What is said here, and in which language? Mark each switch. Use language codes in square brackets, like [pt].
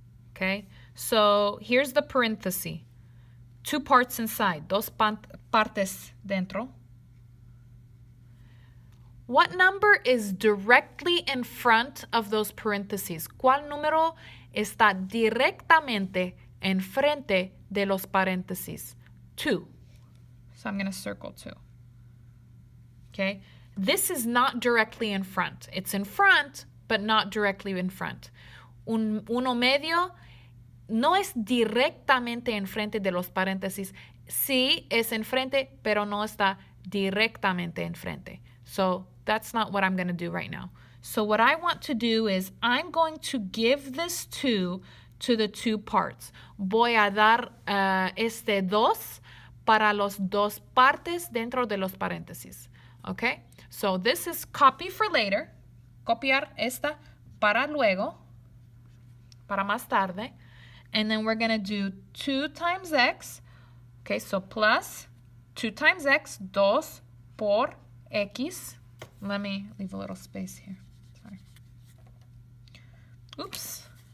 [en] Okay, so here's the paréntesis. 2 parts inside, [es] dos partes dentro. [en] What number is directly in front of those paréntesis? [es] ¿Cuál número está directamente enfrente de los paréntesis? [en] 2. So I'm going to circle 2. Okay? This is not directly in front. It's in front, but not directly in front. [es] Uno medio no es directamente enfrente de los paréntesis. Sí es enfrente, pero no está directamente enfrente. [en] So that's not what I'm going to do right now. So what I want to do is I'm going to give this 2 to the 2 parts. [es] Voy a dar este 2 para los dos partes dentro de los paréntesis. [en] Okay? So this is copy for later. [es] Copiar esta para luego, para más tarde. [en] And then we're going to do 2 times x. Okay, so plus 2 times x, [es] 2 por x. [en] Let me leave a little space here. Sorry. Oops.